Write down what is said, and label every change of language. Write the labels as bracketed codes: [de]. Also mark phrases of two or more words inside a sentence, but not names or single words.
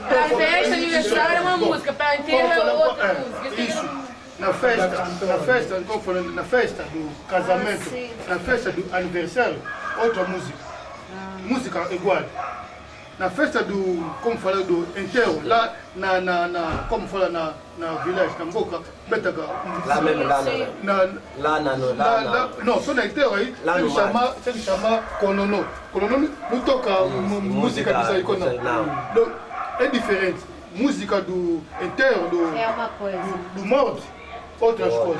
[pt] Pra festa, aniversário é uma música, pra enterro é outra música. Isso. Na festa do casamento, na festa do aniversário, outra música. Música igual. Na festa do, como falei, do enterro, lá como fala na village, na Mboka, Betaga. Lá mesmo, não, só na enterro aí, ele chama Konono. Konono não toca música dos aí, não. É diferente. Música do enterro, é uma coisa. Do morte, outras coisas.